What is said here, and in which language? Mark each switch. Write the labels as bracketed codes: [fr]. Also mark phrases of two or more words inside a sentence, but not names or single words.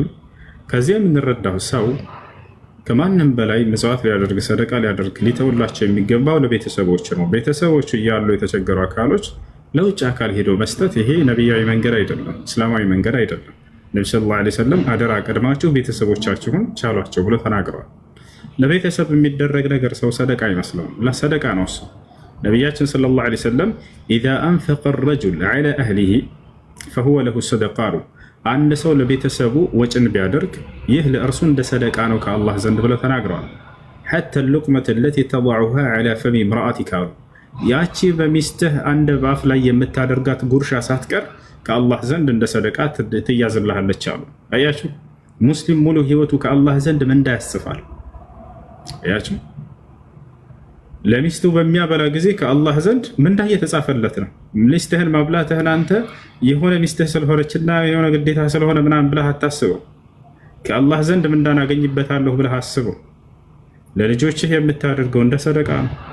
[am] ከዚያ የምንረዳው ሰው ከማንም በላይ ምጽዋት ሊያደርግ ሰደቃ ሊያደርግ ሊተውላቸው የሚገባው ለቤተሰቦች ነው። ቤተሰቦቹ እያሉ የተቸገሩ አካሎች ለውጭ አካል ሄዶ መስጠት ይሄ ነቢያዊ መንገድ አይደለም፣ እስላማዊ መንገድ አይደለም። ነብዩ [ar] صلى الله عليه وسلم [am] አደራ ቀድማችሁ ቤተሰቦቻችሁን ቻሏቸው ብሎ ተናግረዋል። ለቤተሰብ የሚደረግ ነገር ሰው ሰደቃ አይመስለውም። ለሰደቃ ነው እሱ። ነቢያችን [ar] صلى الله عليه وسلم إذا أنفق الرجل على اهله فهو له صدقه [am] አንድ ሰው ለቤተሰቡ ወጭን ቢያደርግ ይህ ለእርሱ እንደ ሰደቃ ነው ከአላህ ዘንድ ብለው ተናግረዋል። [ar] حتى اللقمة التي تضعها على فم امرأتك [am] ያቺ በሚስትህ አንድ ባፍ ላይ የምታደርጋት ጉርሻ ሳትቀር ከአላህ ዘንድ እንደ ሰደቃ ትያዝልሃለች አሉ። አያችሁ ሙስሊም ሙሉ ህይወቱ ከአላህ ዘንድ ምንዳ ያስፋል። አያችሁ ለሚስቱ በሚያበላ ጊዜ ከአላህ ዘንድ ምንዳ እየተጻፈለት ነው። ሚስትህን ማብላትህን አንተ የሆነ ሚስትህ ስለሆነችና የሆነ ግዴታ ስለሆነ ምናምን ብለህ አታስበው። ከአላህ ዘንድ ምንዳን አገኝበታለሁ ብለህ አስበው። ለልጆችህ የምታደርገው እንደ ሰደቃ ነው።